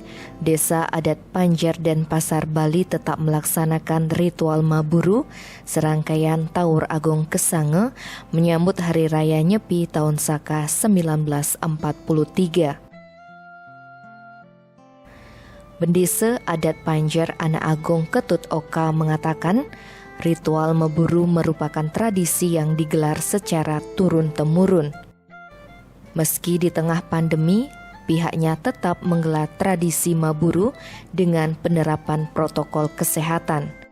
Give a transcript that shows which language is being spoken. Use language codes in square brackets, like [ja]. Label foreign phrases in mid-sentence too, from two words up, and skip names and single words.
[id] Desa Adat Panjer dan Pasar Bali tetap melaksanakan ritual Maburu, serangkaian Taur Agung Kesange, menyambut Hari Raya Nyepi tahun Saka 1943. Bendesa Adat Panjer Anak Agung Ketut Oka mengatakan, ritual Maburu merupakan tradisi yang digelar secara turun-temurun. Meski di tengah pandemi, pihaknya tetap menggelar tradisi Maburu dengan penerapan protokol kesehatan.